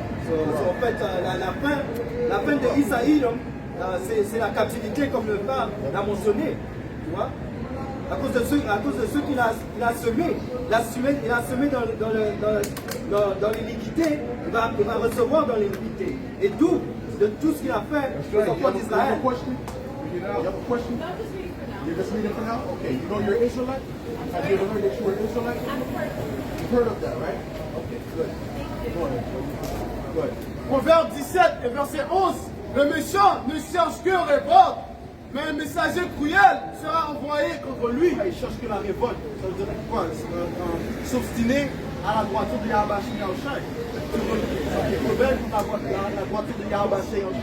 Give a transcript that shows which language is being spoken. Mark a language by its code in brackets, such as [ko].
[fr] En fait, la fin de Isaïe, c'est la captivité comme le père l'a mentionné, tu vois. À cause de ceux qu'il a semé, il a semé dans l'iniquité, il va recevoir dans l'iniquité. Et d'où, de tout ce qu'il a fait aux enfants d'Israël. [en] You have a question? You're just reading for now? Okay. You know you're an Israelite? Have you ever heard that you were an Israelite? You've heard of that, right? Okay, good. Go ahead. Go ahead. [fr] Proverbe 17 et verset 11. Le méchant ne cherche que révolte, mais un messager cruel sera envoyé contre lui. Il cherche que la révolte. Ça veut dire quoi? S'obstiner à la droiture de Yahweh Shai. Tu rebelles contre la droiture de Yahweh Shai.